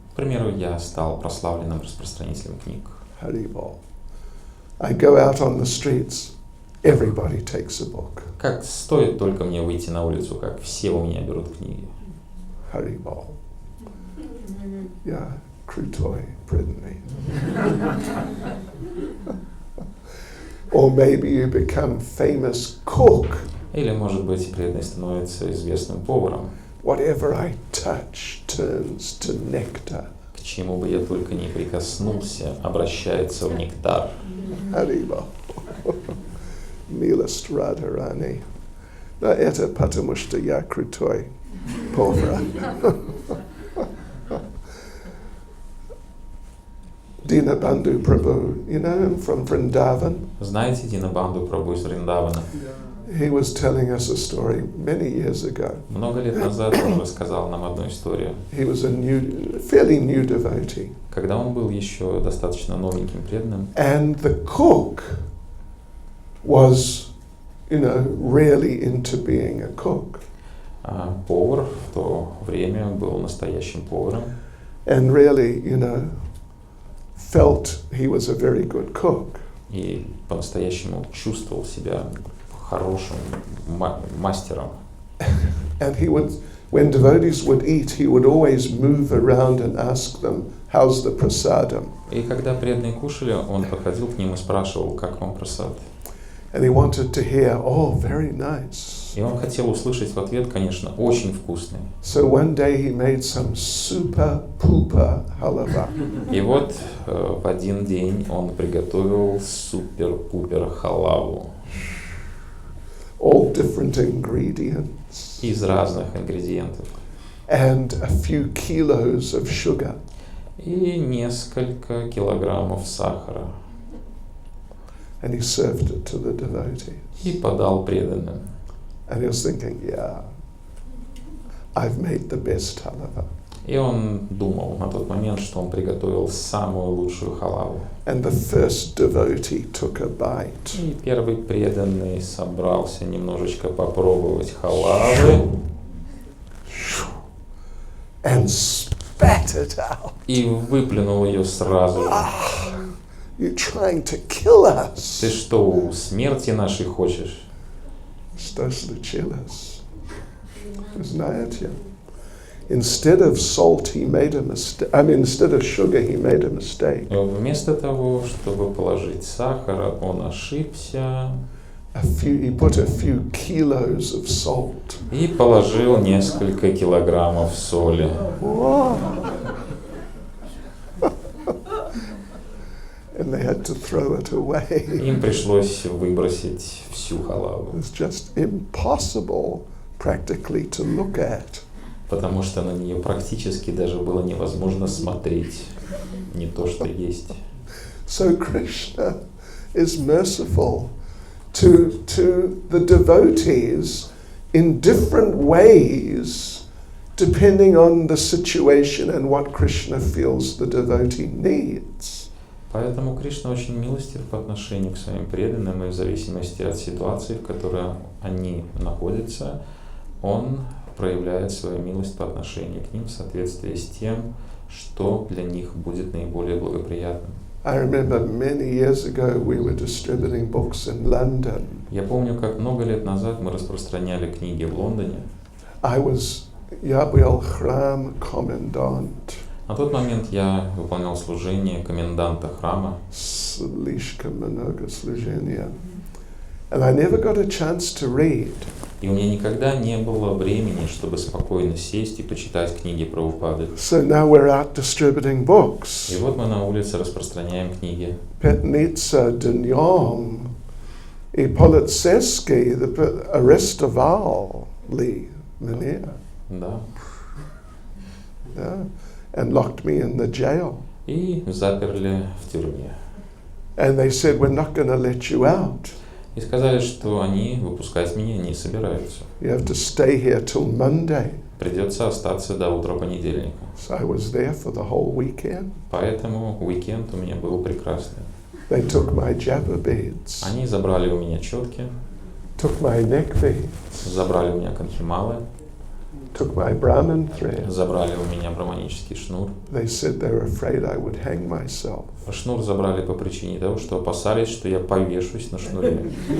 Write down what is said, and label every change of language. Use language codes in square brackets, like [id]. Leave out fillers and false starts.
[ru] К примеру, я стал прославленным распространителем книг. Haribol. [en] I go out on the streets, everybody takes a book. [ru] Как стоит только мне выйти на улицу, как все у меня берут книги. Haribol. Yeah, Krutoy, преданный. [en] Or maybe you become famous cook. [ru] Или, может быть, преданный становится известным поваром. [en] Whatever I touch turns to nectar. [ru] К чему бы я только не прикоснулся, обращается в нектар. Haribol. Милость Радharani. Да, это потому что я крутой повар. [en] Dinabandhu Prabhu, you know him from Vrindavan? [ru] Знаете Динабанду Прабху из Вриндавана? [en] He was telling us a story many years ago. [ru] Много лет назад он рассказал нам одну историю. [en] He was a fairly new devotee. [ru] Когда он был еще достаточно новеньким преданным, [en] And the cook was, you know, really into being a cook. [ru] повар в то время был настоящим поваром. [en] And really, you know, felt he was a very good cook. [ru] И по-настоящему чувствовал себя хорошим мастером. [en] And he would, when devotees would eat, he would always move around and ask them, how's the prasadam? [ru] И когда преданные кушали, он подходил к ним и спрашивал, как вам прасад. [en] And he wanted to hear, oh, very nice. [ru] И он хотел услышать в ответ, конечно, очень вкусный. [en] So one day he made some super pooper halava. [ru] И вот в один день он приготовил супер-пупер халаву. [en] All different ingredients. [ru] Из разных ингредиентов. [en] And a few kilos of sugar. [ru] И несколько килограммов сахара. [en] And he served it to the devotees. [ru] И подал преданным. [en] And he was thinking, yeah, I've made the best halava. [ru] И он думал на тот момент, что он приготовил самую лучшую халаву. [en] And the first devotee took a bite. [ru] И первый преданный собрался немножечко попробовать халавы. [en] And spat it out. [ru] И выплюнул ее сразу же. [en] You're trying to kill us. [ru] Ты что, смерти нашей хочешь? Что случилось? Знаете, [en] instead of salt, he made a mistake. Instead of sugar, he made a mistake. [ru] Вместо того, чтобы положить сахар, он ошибся [en] He put a few kilos of salt. [ru] и положил несколько килограммов соли. Whoa. [en] And they had to throw it away. [ru] Им пришлось выбросить всю халаву, [en] It's just impossible practically to look at. [ru] потому что на нее практически даже было невозможно смотреть, не то что есть. [en] So Krishna is merciful to the devotees in different ways, depending on the situation and what Krishna feels the devotee needs. [ru] Поэтому Кришна очень милостив по отношению к своим преданным, и в зависимости от ситуации, в которой они находятся, Он проявляет свою милость по отношению к ним в соответствии с тем, что для них будет наиболее благоприятным. [en] I remember many years ago we were distributing books in London. [ru] Я помню, как много лет назад мы распространяли книги в Лондоне. [en] I was Yabuel Khram Commandant. [ru] На тот момент я выполнял служение коменданта храма, Слишком много служения. [en] And I never got a chance to read. [ru] и у меня никогда не было времени, чтобы спокойно сесть и почитать книги Прабхупады. [en] So now we're out distributing books. [ru] И вот мы на улице распространяем книги. Petnitsa, Dnyom, и Politseski, the arrestovali, меня, Да. [en] yeah, and locked me in the jail. [ru] И заперли в тюрьме. [en] And they said, we're not going to let you out. [ru] И сказали, что они выпускать меня не собираются. [en] You have to stay here till Monday. [ru] Придется остаться до утра понедельника. [en] So I was there for the whole weekend. [ru] Поэтому уикенд у меня был прекрасный. [en] They took my japa beads, [ru] Они забрали у меня четки, [en] took my neck beads, [ru] забрали у меня канхималы, [en] took my Brahmin thread. [ru] забрали у меня браманический шнур. [en] They said they were afraid I would hang myself. [ru] Шнур забрали по причине того, что опасались, что я повешусь на шнуре.